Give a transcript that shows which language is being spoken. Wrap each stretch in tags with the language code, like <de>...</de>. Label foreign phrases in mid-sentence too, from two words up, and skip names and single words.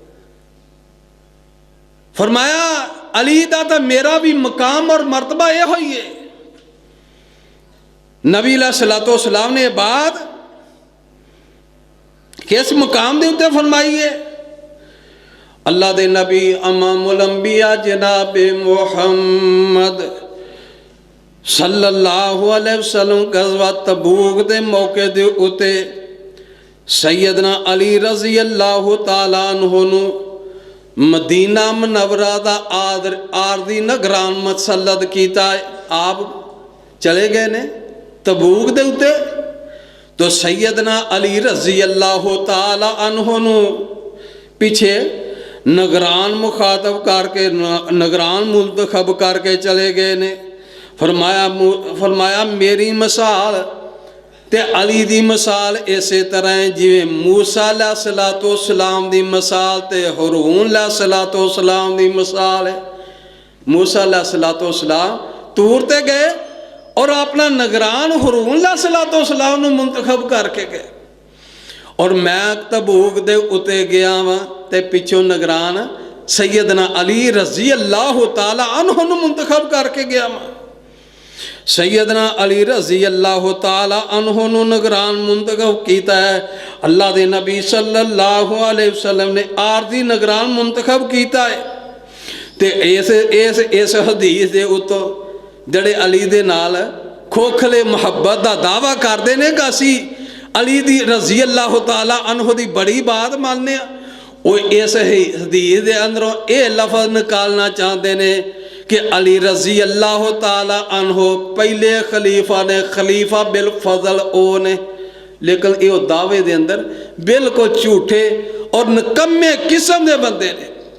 <ur>فرمایا علی دا تو میرا بھی مقام اور مرتبہ یہ ہی ہے. نبی علیہ السلام نے بات کس مقام کے اتے فرمائی ہے?</ur> <pa>اللہ دے نبی امام الانبیاء جناب محمد</pa> <ar>صلى الله عليه وسلم</ar> <pa>غزوہ تبوک کے موقعے دے اتے سیدنا علی</pa> <ar>رضي الله تعالى عنه</ar> <pa>نوں مدینہ منورہ دا عارضی نگران مسلط کیتا ہے. آپ چلے گئے نے تبوک دے اتے تو سیدنا علی</pa> <ar>رضي الله تعالى عنه</ar> <pa>نوں پیچھے نگران مخاطب کر کے نگران منتخب کر کے چلے گئے نے. فرمایا میری مثال تے علی دی مثال ایسے طرح ہے جویں موسیٰ علیہ السلام دی مثال تے ہارون علیہ السلام دی مثال ہے. موسیٰ علیہ السلام طور تے گئے اور اپنا نگران ہارون علیہ السلام نوں منتخب کر کے گئے اور میں تبوک دے اتے گیا وا تے پچھوں نگران سیدنا علی</pa> <ar>رضي الله تعالى عنه</ar> <pa>نوں منتخب کر کے گیا وا. سیدنا علی</pa> <ar>رضي الله تعالى عنه</ar> <pa>نوں نگران منتخب کیتا ہے. اللہ دے نبی</pa> <ar>صلى الله عليه وسلم</ar> <pa>نے عارضی نگران منتخب کیتا ہے. تے اس حدیث دے اتوں جیہڑے علی دے نال کھوکھلی محبت دا دعویٰ کرتے ہیں کہ اسی علی دی</pa> <ar>رضي الله تعالى عنه</ar> <pa>دی بڑی بات منّنے او اس حدیث دے اندروں یہ لفظ نکالنا چاہتے ہیں کہ علی</pa> <ar>رضي الله تعالى عنه</ar> <pa>پہلے خلیفہ نے,</pa> <ar>خليفة بالفصل</ar> <pa>او نے.</pa> <ur>لیکن یہ دعوے دے اندر بالکل جھوٹے اور نکمے قسم کے بندے نے.</ur>